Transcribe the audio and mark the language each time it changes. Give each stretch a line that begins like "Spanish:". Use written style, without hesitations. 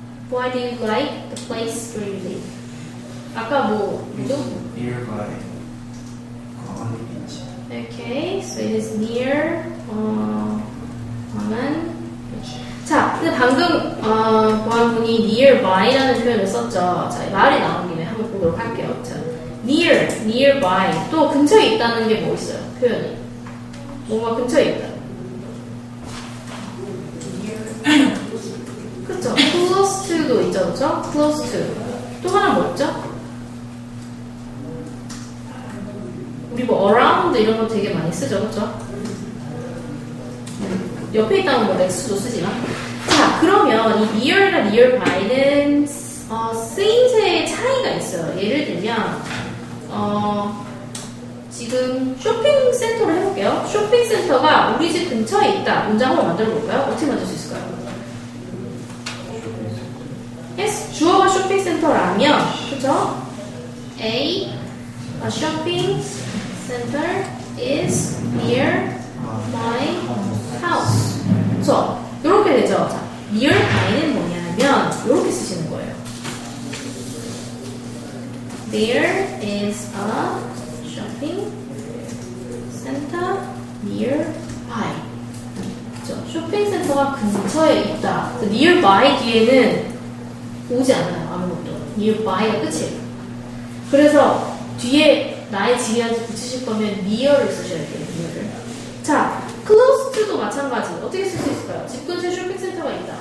English: Why do you like the place where you live?
Korean: 아까 뭐죠?
English: Nearby Guangwon Beach. Okay, so it is near 광안.
Korean: 자, 근데 방금 보안군이 nearby라는 표현을 썼죠. 자, 말이 나온 김에 한번 보도록 할게요. 자, nearby 또 근처에 있다는 게 뭐 있어요? 표현이 뭔가 근처에 있다. 그쵸? close to도 있죠, 그쵸? close to. 또 하나 뭐 있죠? 우리 뭐 around 이런 거 되게 많이 쓰죠, 그쵸? 옆에 있다는 뭐 next도 쓰지만. 자, 그러면 이 near과 nearby는 쓰임새의 차이가 있어요. 예를 들면 지금 쇼핑센터를 해볼게요. 쇼핑센터가 우리 집 근처에 있다. 문장으로 만들어 볼까요? 어떻게 만들 수 있을까요? Yes, 주어가 쇼핑센터라면, 그쵸?
English: A shopping center is near my house.
Korean: 그쵸? 이렇게 되죠? 자, nearby는 뭐냐면, 이렇게 쓰시는 거예요.
English: There is a shopping center nearby.
Korean: 그쵸? 쇼핑센터가 근처에 있다. nearby 뒤에는 오지 않아요. 아무것도. nearby가 끝이에요. 그래서 뒤에 나의 집이한테 붙이실 거면 near를 쓰셔야 돼요. near를. 자, close to도 마찬가지. 어떻게 쓸 수 있을까요? 집 근처에 쇼핑센터가 있다.